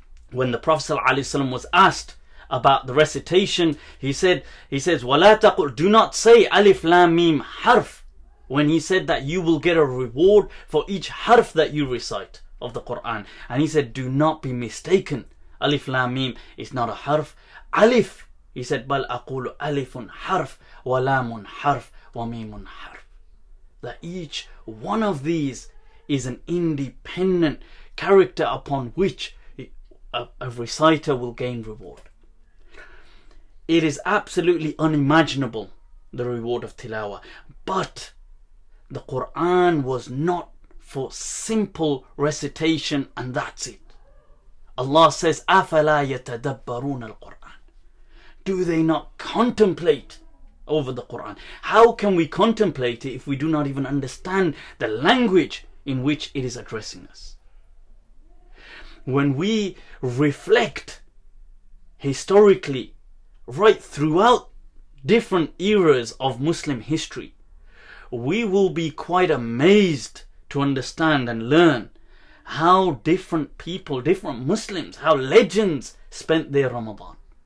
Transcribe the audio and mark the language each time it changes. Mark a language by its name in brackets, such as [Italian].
[English] When the Prophet ﷺ was asked about the recitation, he says, [Arabic] وَلَا تَقُلْ, [English] do not say alif lam mim harf, when he said that you will get a reward for each harf that you recite of the Qur'an. And he said, do not be mistaken, alif lam mim is not a harf. [Arabic] Alif, [English] he said, [Arabic] بَلْ أَقُولُ أَلِفٌ حَرْف وَلَامٌ حَرْف وَمِيمٌ حَرْف. [English] That each one of these is an independent character upon which a reciter will gain reward. It is absolutely unimaginable, the reward of tilawah. But the Qur'an was not for simple recitation and that's it. Allah says, [Arabic] أَفَلَا يَتَدَبَّرُونَ الْقُرْآنَ. [English] Do they not contemplate over the Qur'an? How can we contemplate it if we do not even understand the language in which it is addressing us? When we reflect historically right throughout different eras of Muslim history, we will be quite amazed to understand and learn how different people, different Muslims, how legends spent their Ramadan.